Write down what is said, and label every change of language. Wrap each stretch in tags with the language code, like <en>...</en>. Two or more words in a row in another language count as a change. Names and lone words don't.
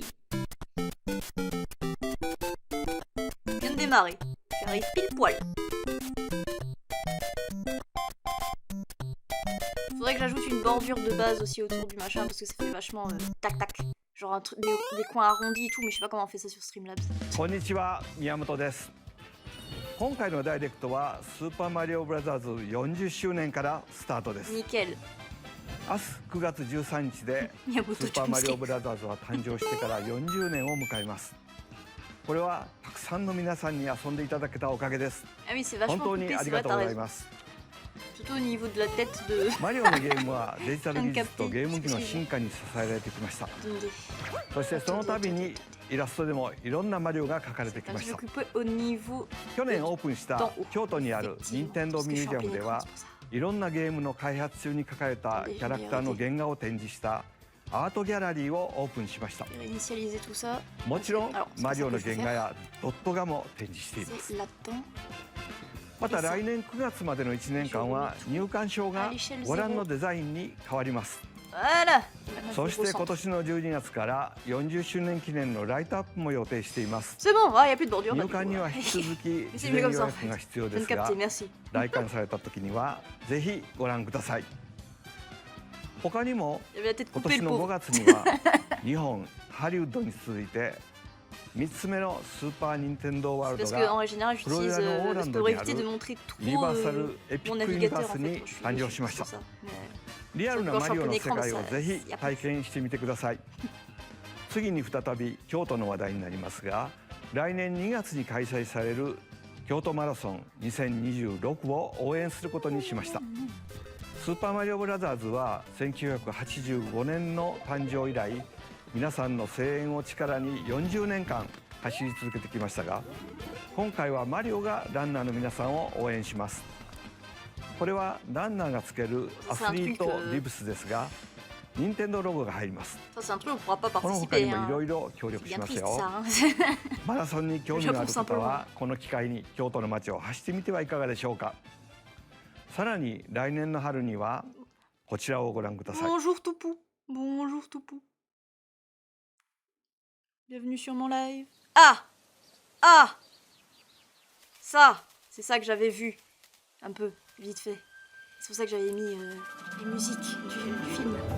<fr>Je viens de démarrer. J'arrive pile poil. Faudrait que j'ajoute une bordure de base aussi autour du machin parce que ça fait vachement tac. Genre des coins arrondis et tout, mais je sais pas comment on fait ça sur Streamlabs.</fr> <ja>こんにちは、宮本です. 今回のダイレクトはスーパーマリオブラザーズ40周年からスタートです。</ja> <fr>Nickel.</fr> <ja>明日9月13日でスーパーマリオブラザーズは誕生してから40年を迎えます。これはたくさんの皆さんに遊んでいただけたおかげです。</ja> <fr>Ah oui, c'est</fr> <ja>本</ja> <fr>vachement</fr> <ja>当に</ja> <fr>coupé,</fr> <ja>あ</ja> <fr>c'est</fr> <ja>り</ja> <fr>vrai,</fr> <ja>がとう</ja> <fr>t'as</fr> <ja>ござい</ja> <fr>raison.</fr> <ja>ます。</ja> <fr>Surtout au niveau de la tête de</fr> <ja>マリオのゲームはデジタル技術とゲーム機の進化に支えられてきました。</ja> <fr>Attendez.</fr> <ja>そしてその度にイラストでもいろんなマリオが描かれてき</ja> <fr>Attends,</fr> <ja>ま</ja> <fr>je</fr> <ja>した。</ja> <fr>vais couper au niveau</fr> <ja>去年オープンした京都にある</ja> <fr>effectivement,</fr> <ja>任天堂</ja> <fr>parce que</fr> <ja>ミ</ja> <fr>je</fr> <ja>ュー</ja> <fr>suis</fr> <ja>ジ</ja> <fr>en</fr> <ja>アム</ja> <fr>plein</fr> <ja>で</ja> <fr>écran,</fr> <ja>は</ja> <fr>c'est pour ça.</fr> <ja>いろんなゲームの開発中に描かれたキャラクターの原画を展示したアートギャラリーをオープンしました。</ja> <fr>Je vais réinitialiser tout ça.</fr> <ja>もちろん</ja> <fr>Alors, c'est</fr> <ja>マ</ja> <fr>pas</fr> <ja>リ</ja> <fr>ça</fr> <ja>オ</ja> <fr>que</fr> <ja>の</ja> <fr>je vais</fr> <ja>原画</ja> <fr>faire.</fr> <ja>やドット画も展示しています。</ja> <fr>C'est là-dedans.</fr> <ja>また来年9月までの1年間は入館証がご覧のデザインに変わります。</ja> <fr>Voilà.</fr> <ja>そして今年の12月から40周年記念のライトアップも予定しています。</ja> <fr>C'est bon, il n'y a plus de bordure.</fr> <ja>入館には引き続き事前予約が必要</ja> <fr>Je</fr> <ja>で</ja> <fr>viens de</fr> <ja>すが</ja> <fr>capter, merci.</fr> <ja>来館された時にはぜひご覧ください。他にも</ja> <fr>Il avait la tête</fr> <ja>今</ja> <fr>coupée,</fr> <ja>年</ja> <fr>le</fr> <ja>の5</ja> <fr>pauvre.</fr> <ja>月には日本ハリウッドに続いて3つ目のスーパー・ニンテンドー・ワールド</ja> <fr>Parce qu'en</fr> <ja>が</ja> <fr>général, j'utilise.</fr> <ja>Floriano</ja> <fr>Je peux</fr> <ja>Orlando</ja> <fr>éviter de montrer</fr> <ja>ユニバ</ja> <fr>trop</fr> <ja>ーサル・エピ</ja> <fr>mon</fr> <ja>ック・ユニバ</ja> <fr>navigateur</fr> <ja>ー</ja> <fr>en</fr> <ja>ス</ja> <fr>fait.</fr> <ja>に</ja> <fr>Je suis</fr> <ja>誕生しまし</ja> <fr>pour</fr> <ja>た。</ja> <fr>ça. Mais</fr> <ja>リアルなマリオの世界をぜひ体験してみてください。次に再び京都の話題になりますが、来年2月に開催される京都マラソン2026を応援することにしました。スーパーマリオブラザーズは1985年の誕生以来、皆さんの声援を力に40年間走り続けてきましたが、今回はマリオがランナーの皆さんを応援します。これはランナーがつけるアスリートリブスですが、任天堂ロゴが入ります。</ja> <fr>ça, c'est un truc, on pourra pas</fr> <ja>この他に</ja> <fr>participer.</fr> <ja>もい</ja> <fr>Hein.</fr> <ja>ろいろ協力</ja> <fr>C'est</fr> <ja>し</ja> <fr>bien</fr> <ja>ます</ja> <fr>triste</fr> <ja>よ。</ja> <fr>ça. Hein.</fr> <ja>マラソンに興味のある方はこの機会に京都の街を走ってみてはいかがでしょうか。さらに来年の春にはこちらをご覧ください。</ja> <fr>Bonjour Toupou. Bonjour Toupou. Bienvenue sur mon live. Ah! Ah! Ça, c'est ça que j'avais vu. Un peu, vite fait. C'est pour ça que j'avais mis les musiques du film.</fr>